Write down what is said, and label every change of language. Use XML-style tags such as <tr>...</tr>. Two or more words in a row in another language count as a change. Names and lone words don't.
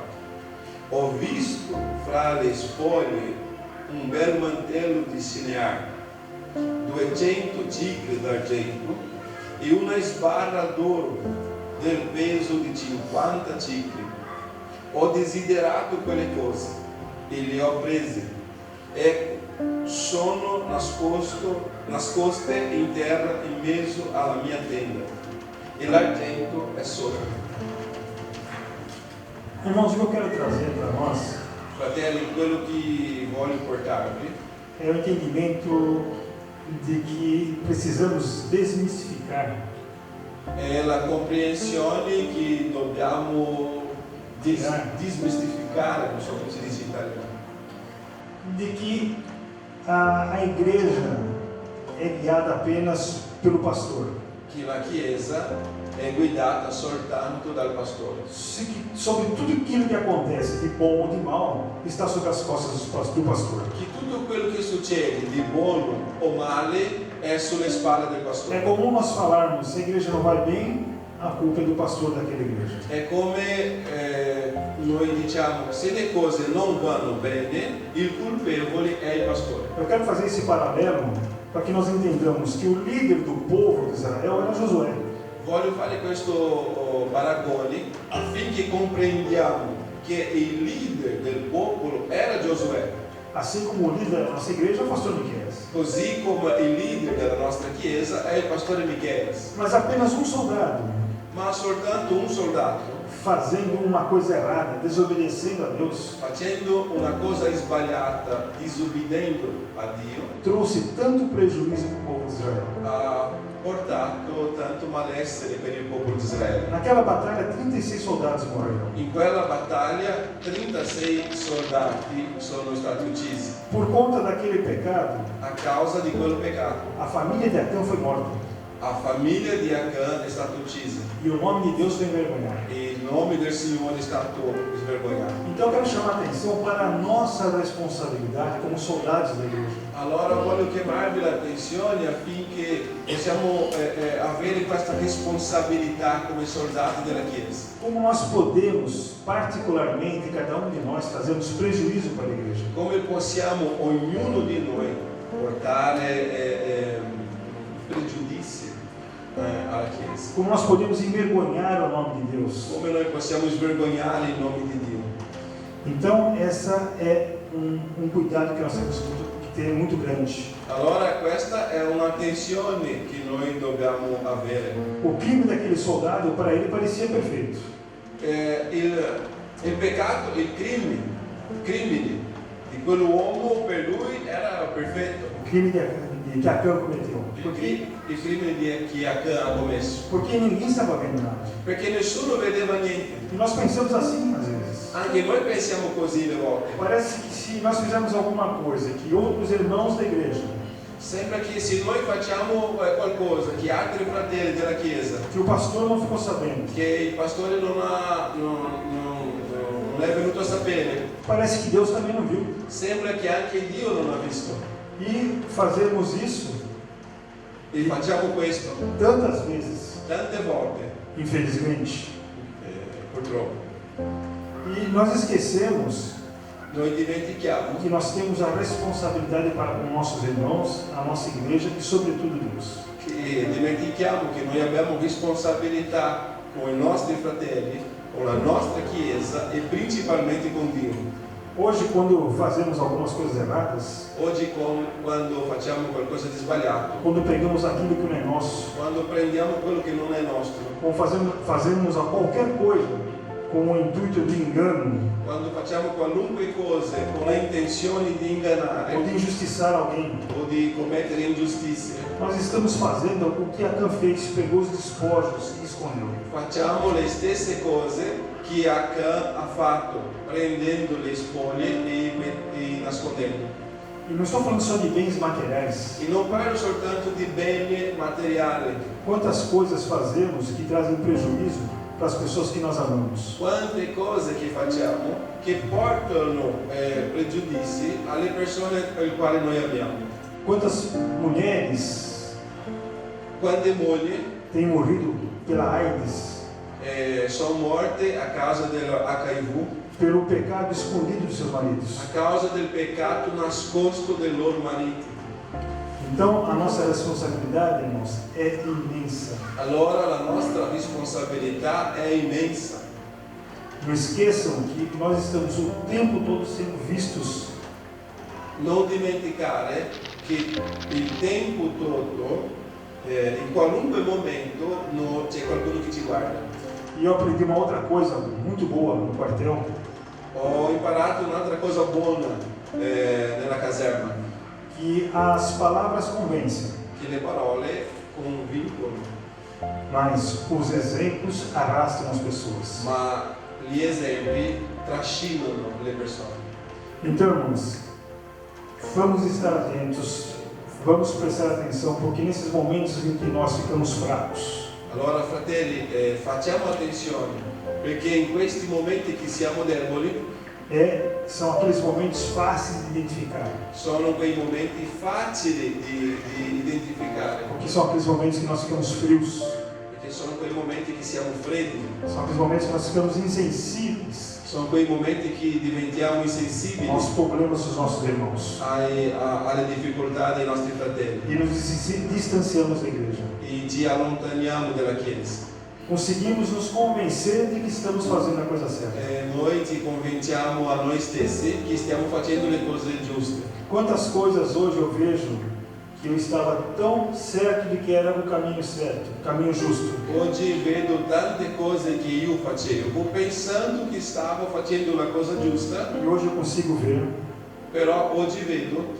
<it>Ho visto fra le spoglie un bel mantello di Sinear, 200 cicli d'argento e una sbarra d'oro del peso di 50 cicli. Ho desiderato quelle cose e le ho prese. Ecco, sono nascoste in terra in mezzo alla mia tenda e l'argento è sopra.</it> <pt>Irmãos, o que eu quero trazer para nós</pt> <it>Fratelli, quello che voglio portarvi</it> <pt>é o entendimento de que precisamos desmistificar</pt> <it>è la comprensione che dobbiamo desmistificare, non so come si dice in italiano,</it> <pt>de que a igreja é guiada apenas pelo pastor.</pt> <it>che la Chiesa è guidata soltanto dal pastore.</it> <pt>Sobre tudo aquilo que acontece, de bom ou de mal, está sobre as costas do pastor.</pt> <it>Che tutto quello che succede di buono o male è sulle spalle del</it> <pt>É</pt> <it>pastore.</it> <pt>comum nós falarmos, se a igreja não vai bem, a culpa é do pastor daquela igreja.</pt> <it>È come noi diciamo, se le cose non vanno bene, il colpevole è il pastore.</it> <pt>Eu quero fazer esse paralelo para que nós entendamos que o líder do povo de Israel era Josué.</pt> <it>Voglio fare questo paragone affinché comprendiamo che il leader del popolo era Giosuè,</it> <pt>Assim como o líder da nossa igreja é o pastor Miqueias.</pt> <it>così come il leader della nostra chiesa è il pastore Micheias.</it> <pt>Mas apenas um soldado</pt> <it>Ma soltanto un soldato,</it> <pt>fazendo uma coisa errada, desobedecendo a Deus,</pt> <it>facendo una cosa sbagliata, disobbedendo a Dio,</it> <pt>trouxe tanto prejuízo para o povo de Israel.</pt> <it>ha portato tanto malessere per il popolo di Israele.</it> <pt>Naquela batalha, 36 soldados morreram.</pt> <it>In quella battaglia 36 soldati sono stati uccisi</it> <pt>Por conta daquele pecado,</pt> <it>a causa di quel peccato.</it> <pt>a família de Acã foi morta.</pt> <it>A famiglia di Achan è stata uccisa</it> <pt>E o nome de Deus foi envergonhado.</pt> <it>e il nome del Signore è stato svergognato.</it> <pt>Então eu quero chamar a atenção para a nossa responsabilidade como soldados da igreja.</pt> <it>Allora voglio chiamarvi l'attenzione affinché possiamo avere questa responsabilità come soldati della Chiesa.</it> <pt>Como nós podemos, particularmente, cada um de nós, trazermos prejuízo para a igreja?</pt> <it>Come possiamo ognuno di noi portare pregiudizi alla Chiesa?</it> <pt>Como nós podemos envergonhar o nome de Deus?</pt> <it>Come noi possiamo svergognare il nome di Dio?</it> <pt>Então, essa é um cuidado que nós temos que ter muito grande.</pt> <it>Allora questa è un'attenzione che noi dobbiamo avere.</it> <pt>O crime daquele soldado, para ele, parecia perfeito.</pt> <it>Il peccato, il crimine di quell'uomo per lui era perfetto.</it> <pt>O crime que Acã cometeu.</pt> <it>Il crimine che Achan ha commesso.</it> <pt>Porque ninguém estava vendo nada.</pt> <it>Perché nessuno vedeva niente.</it> <pt>E nós pensamos assim, às vezes.</pt> <it>Anche noi pensiamo così le volte.</it> <pt>Parece que se nós fizermos alguma coisa que outros irmãos da igreja,</pt> <it>Sembra che se noi facciamo qualcosa che altri fratelli della Chiesa,</it> <pt>que o pastor não ficou sabendo,</pt> <it>che il pastore non è venuto a sapere,</it> <pt>parece que Deus também não viu.</pt> <it>sembra che anche Dio non ha visto.</it> <pt>E fazemos isso</pt> <it>E facciamo questo</it> <pt>tantas vezes,</pt> <it>tante volte,</it> <pt>infelizmente.</pt> <it>purtroppo.</it> <pt>E nós esquecemos</pt> <it>Noi dimentichiamo</it> <pt>que nós temos a responsabilidade para com nossos irmãos, a nossa igreja e, sobretudo, Deus.</pt> <it>che noi abbiamo responsabilità con i nostri fratelli, con la nostra Chiesa e principalmente con Dio.</it> <pt>Hoje, quando fazemos algumas coisas erradas,</pt> <it>Oggi quando facciamo qualcosa di sbagliato,</it> <pt>quando pegamos aquilo que não é nosso,</pt> <it>quando prendiamo quello che non è nostro,</it> <pt>ou fazemos a qualquer coisa com o intuito de engano</pt> <it>quando facciamo qualunque cosa con la intenzione di ingannare</it> <pt>ou de injustiçar alguém,</pt> <it>o di commettere ingiustizie,</it> <pt>nós estamos fazendo o que Acã fez, pegou os despojos e escondeu.</pt> <it>facciamo le stesse cose che Achan ha fatto, prendendo le spoglie e nascondendo.</it> <pt>E não estou falando só de bens materiais.</pt> <it>E non parlo soltanto di beni materiali.</it> <pt>Quantas coisas fazemos que trazem prejuízo para as pessoas que nós amamos?</pt> <it>Quante cose che facciamo che portano pregiudizi alle persone per le quali noi amiamo.</it> <pt>Quantas mulheres</pt> <it>Quante mogli</it> <pt>têm morrido pela AIDS,</pt> <it>sono morte a causa dell'HIV,</it> <pt>pelo pecado escondido dos seus maridos?</pt> <it>a causa del peccato nascosto dei loro mariti.</it> <pt>Então, a nossa responsabilidade, irmãos, é imensa.</pt> <it>Allora la nostra responsabilità è immensa.</it> <pt>Não esqueçam que nós estamos o tempo todo sendo vistos.</pt> <it>Non dimenticare che il</it> <pt>tempo todo,</pt> <it>in qualunque momento, c'è qualcuno che ci guarda.</it> <pt>E eu aprendi uma outra coisa muito boa no quartel,</pt> <it>Ho imparato un'altra cosa buona nella caserma,</it> <pt>que as palavras convencem,</pt> <it>che le parole convincono,</it> <pt>mas os exemplos arrastam as pessoas.</pt> <it>ma gli esempi trascinano le persone.</it> <pt>Então, irmãos, vamos estar atentos, vamos prestar atenção, porque nesses momentos em que nós ficamos fracos,</pt> <it>Allora fratelli, facciamo attenzione, perché in questi momenti che siamo deboli,</it> <pt>são aqueles momentos fáceis de identificar,</pt> <it>sono quei momenti facili di identificare,</it> <pt>porque são aqueles momentos que nós ficamos frios,</pt> <it>perché sono quei momenti che siamo freddi,</it> <pt>são aqueles momentos que nós ficamos insensíveis</pt> <it>sono quei momenti che diventiamo insensibili</it> <pt>aos problemas dos nossos irmãos</pt> <it>alle difficoltà dei nostri fratelli</it> <pt>e nos distanciamos da igreja.</pt> <it>e ci allontaniamo dalla Chiesa.</it> <pt>Conseguimos nos convencer de que estamos fazendo a coisa certa.</pt> <it>Noi ci convinciamo a noi stessi che stiamo facendo le cose giuste.</it> <pt>Quantas coisas hoje eu vejo que eu estava tão certo de que era o caminho certo, o caminho justo.</pt> <it>Oggi vedo tante cose che io facevo pensando che stavo facendo la cosa giusta,</it> <pt>E hoje eu consigo ver</pt> <it>però oggi vedo</it>